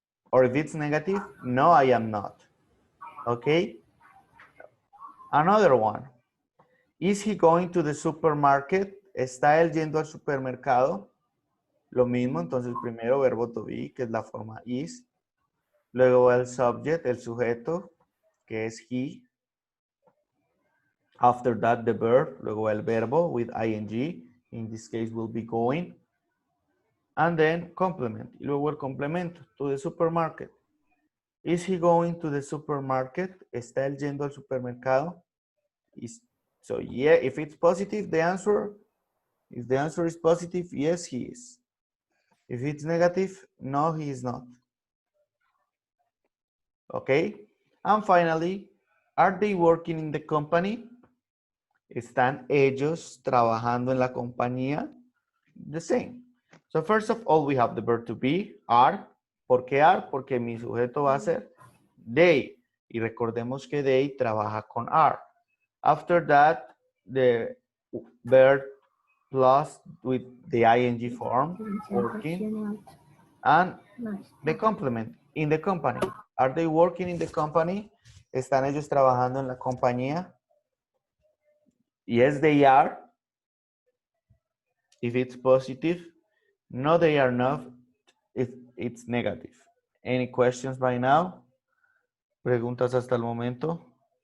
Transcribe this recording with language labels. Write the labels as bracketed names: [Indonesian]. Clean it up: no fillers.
[English] Or if it's negative, no, I am not. Okay? Another one. Is he going to the supermarket? [Spanish] ¿Está él yendo al supermercado? Lo mismo, entonces primero verbo to be, que es la forma is. Luego el subject, el sujeto, que es he. [English] After that, the verb. [Spanish] Luego el verbo [English] with ing. In this case, will be going. And then complement. [Spanish] Y luego el complemento, [English] to the supermarket. Is he going to the supermarket? [Spanish] ¿Está él yendo al supermercado? [English] So yeah, if it's positive, if the answer is positive, yes, he is. If it's negative, no, he is not. Okay. And finally, are they working in the company? [Spanish] ¿Están ellos trabajando en la compañía? [English] The same. So first of all, we have the verb to be, are. [Spanish] ¿Por qué are? Porque mi sujeto va a ser they. Y recordemos que they trabaja con are. [English] After that, the verb plus with the ing form, working, and the complement, in the company. Are they working in the company? [Spanish] ¿Están ellos trabajando en la compañía? [English] Yes, they are. If it's positive. No, they are not. If it's negative. Any questions by now? [Spanish] ¿Preguntas hasta el momento?